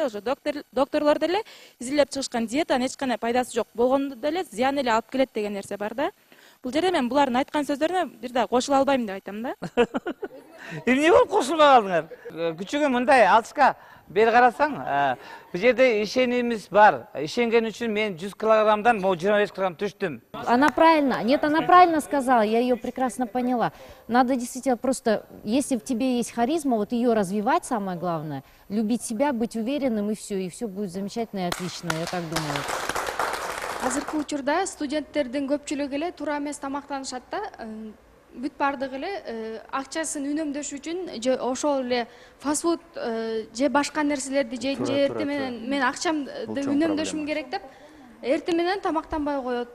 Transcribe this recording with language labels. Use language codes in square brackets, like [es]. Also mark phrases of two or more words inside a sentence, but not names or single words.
[ky] Ошо докторлор деле изилдеп чыгышкан диетанын эч кандай пайдасы жок, болгондо деле зыян эле алып келет деген нерсе бар да. Бул жерде мен булардын айткан сөздөрүнө бир да кошула албайм деп айтам да. Эмне болуп кошулбай калдыңар? Күчүгү мындай Алчка бери карасаң, бул жерде ишенимиз бар. Ишенген үчүн мен 100 килограммдан 25 килограмм түштүм. [ru] Она правильно, нет, она правильно сказала, я ее прекрасно поняла. Надо действительно просто, если в тебе есть харизма, вот ее развивать самое главное, любить себя, быть уверенным и все будет замечательно и отлично, я так думаю. [ky] Азыркы учурда студенттердин көпчүлүгү эле туура эмес тамактанышат да. Бүт бардыгы эле акчасын үнөмдөш үчүн же ошол эле фастфуд же башка нерселерди жейт, же эртең менен мен акчамды үнөмдөшүм керек деп эртең менен тамактанбай коет.